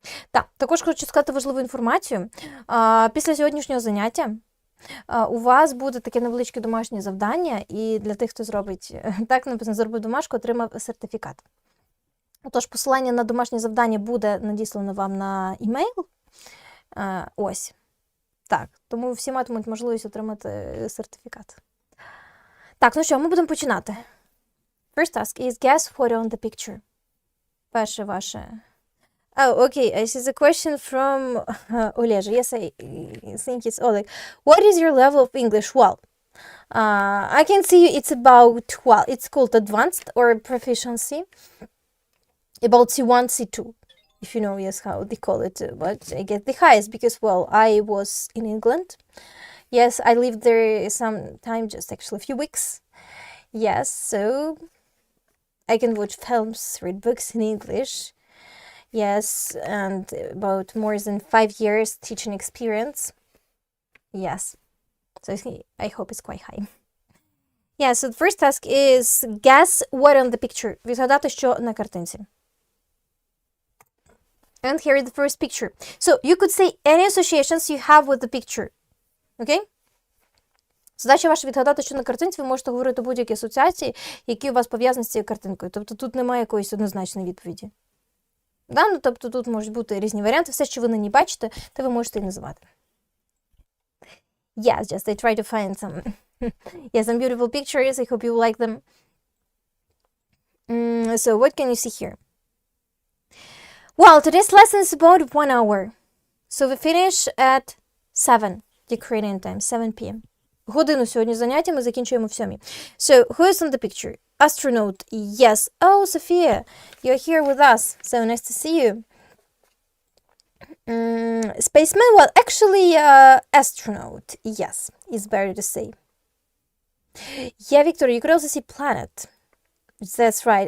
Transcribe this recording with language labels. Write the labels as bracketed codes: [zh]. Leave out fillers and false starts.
[uk] Так, також хочу сказати важливу інформацію. Після сьогоднішнього заняття у вас буде таке невеличке домашнє завдання, і для тих, хто зробить, так написано, зробив домашку, отримав сертифікат. Отож, посилання на домашнє завдання буде надіслано вам на імейл. Ось. Так, тому всі матимуть можливість отримати сертифікат. Так, ну що, ми будемо починати. [en] First task is guess what on the picture. [uk] Перше ваше. [en] Oh, okay, I see the question from Олежа. Yes, I think it's Oleg. What is your level of English? Well, I can see it's about, well, it's called advanced or proficiency. About C1, C2, if you know, yes, how they call it. But I get the highest because, well, I was in England. Yes, I lived there some time, just actually a few weeks. Yes, so I can watch films, read books in English. Yes, and about more than 5 years teaching experience. Yes, so I hope it's quite high. Yeah, so the first task is guess what on the picture. [uk] Відгадати, що на картинці. [en] And here is the first picture. So you could say any associations you have with the picture. Okay? [uk] Задача ваша відгадати, що на картинці, ви можете говорити будь-які асоціації, які у вас пов'язані з цією картинкою. Тобто тут немає якоїсь однозначної відповіді. Да? Ну, тобто тут можуть бути різні варіанти. Все, що ви на ній бачите, то ви можете і називати. [en] Yes, just I try to find some some beautiful pictures. I hope you like them. So what can you see here? Well, today's lesson is about 1 hour. So we finish at 7 Ukrainian time, 7 p.m. [uk] Годину сьогодні заняття, ми закінчуємо в 7. [en] So, who is on the picture? Astronaut, yes. Oh, Sophia, you're here with us. So nice to see you. Spaceman, well, actually, astronaut, yes, it's better to say. Yeah, Victoria, you could also see planet. That's right.